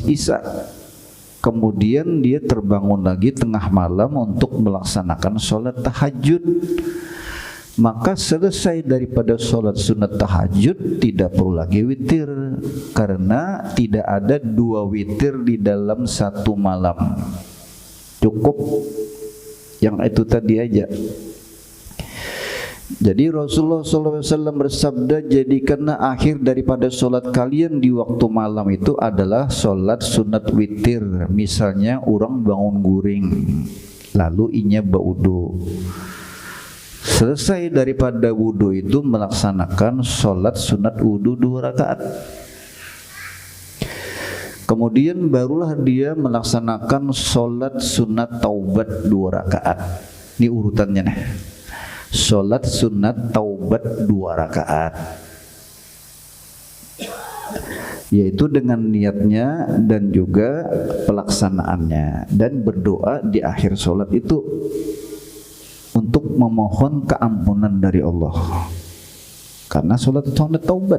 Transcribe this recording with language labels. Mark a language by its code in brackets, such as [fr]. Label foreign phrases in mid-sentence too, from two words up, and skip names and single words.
[id] isya, kemudian dia terbangun lagi tengah malam untuk melaksanakan sholat tahajud, maka selesai daripada sholat sunat tahajud tidak perlu lagi witir, karena tidak ada dua witir di dalam satu malam, cukup yang itu tadi aja. Jadi Rasulullah SAW bersabda, jadikanlah akhir daripada solat kalian di waktu malam itu adalah solat sunat witir. [bjn] Misalnya orang bangun guring, lalu inya baudu, selesai daripada wudu itu melaksanakan solat sunat wudu 2 rakaat. [id] Kemudian barulah dia melaksanakan solat sunat taubat 2 rakaat. Ini urutannya nih. Sholat sunat taubat 2 rakaat, yaitu dengan niatnya dan juga pelaksanaannya, dan berdoa di akhir sholat itu untuk memohon keampunan dari Allah, karena sholat itu sunat taubat.